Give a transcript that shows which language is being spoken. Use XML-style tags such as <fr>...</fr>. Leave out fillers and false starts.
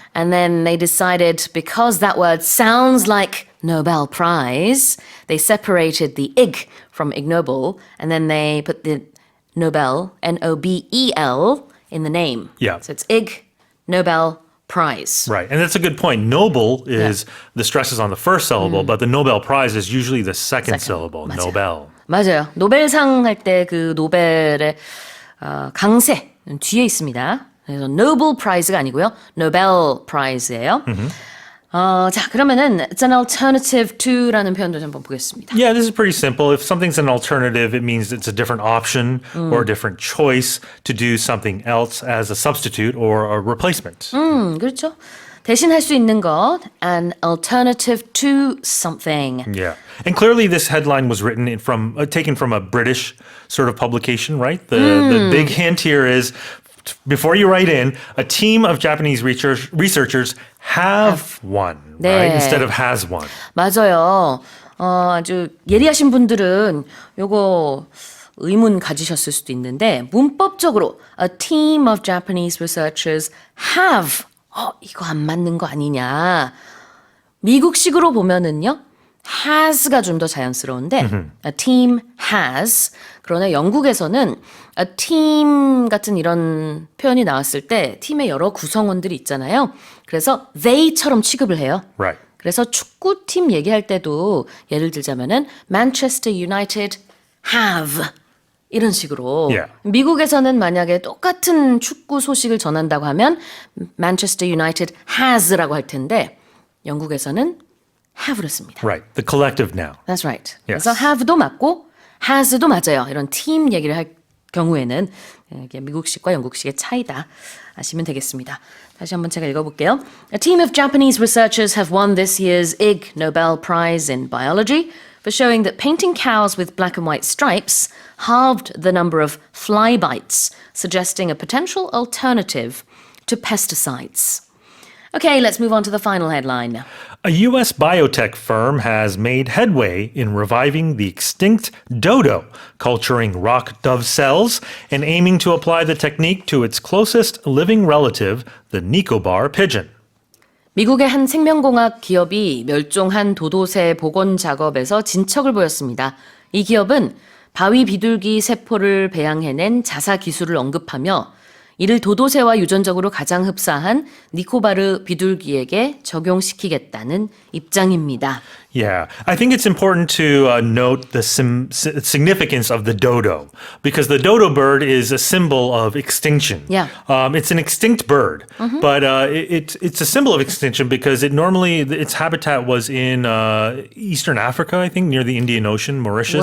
<en>And then they decided because that word sounds like Nobel Prize, they separated the ig from ignoble, and then they put the Nobel, Nobel, in the name. Yeah. So it's Ig Nobel Prize. Right. And that's a good point. Noble is the stress is on the first syllable, but the Nobel Prize is usually the second syllable.</en> <ko>맞아요.</ko> <en>Nobel.</en> <ko>맞아요. 노벨상 할 때 그 노벨의 강세 뒤에 있습니다. 그래서 Nobel Prize가 아니고요. Nobel Prize예요. 자, 그러면은</ko> <en>it's an alternative to</en> <ko>라는 표현도 한번 보겠습니다.</ko> <en>Yeah, this is pretty simple. If something's an alternative, it means it's a different option or a different choice to do something else as a substitute or a replacement.</en> <ko>그렇죠. 대신 할 수 있는 것,</ko> <en>an alternative to something. Yeah. And clearly this headline was taken from a British sort of publication, right? The big hint here is before you write in, a team of Japanese researchers have won, right? Instead of has won.</en> <ko>맞아요. 아주 예리하신 분들은 요거 의문 가지셨을 수도 있는데 문법적으로</ko> <en>a team of Japanese researchers have</en> <ko>이거 안 맞는 거 아니냐. 미국식으로 보면은요. has가 좀 더 자연스러운데</ko> <en>a team has</en> <ko>그러나 영국에서는 a team 같은 이런 표현이 나왔을 때 팀의 여러 구성원들이 있잖아요. 그래서 they처럼 취급을 해요.</ko> <en>Right.</en> <ko>그래서 축구팀 얘기할 때도 예를 들자면은</ko> <en>Manchester United have</en> <ko>이런 식으로</ko> <en>Yeah.</en> <ko>미국에서는 만약에 똑같은 축구 소식을 전한다고 하면</ko> <en>Manchester United has</en> <ko>라고 할 텐데 영국에서는 have를 씁니다.</ko> <en>Right. The collective now. That's right. Yes.</en> <ko>그래서 have도 맞고 has도 맞아요. 이런 팀 얘기를 할 경우에는 이게 미국식과 영국식의 차이다 아시면 되겠습니다. 다시 한번 제가 읽어볼게요.</ko> <en>A team of Japanese researchers have won this year's Ig Nobel Prize in Biology for showing that painting cows with black and white stripes halved the number of fly bites, suggesting a potential alternative to pesticides. Okay, let's move on to the final headline. A U.S. biotech firm has made headway in reviving the extinct dodo, culturing rock dove cells and aiming to apply the technique to its closest living relative, the Nicobar pigeon.</en> <ko>미국의 한 생명공학 기업이 멸종한 도도새 복원 작업에서 진척을 보였습니다. 이 기업은 바위 비둘기 세포를 배양해낸 자사 기술을 언급하며 이를 도도새와 유전적으로 가장 흡사한 니코바르 비둘기에게 적용시키겠다는 입장입니다.</ko> <en>Yeah, I think it's important to note the significance of the dodo because the dodo bird is a symbol of extinction. Yeah. It's an extinct bird, but it's a symbol of extinction because its habitat was in Eastern Africa, I think, near the Indian Ocean, Mauritius.</en>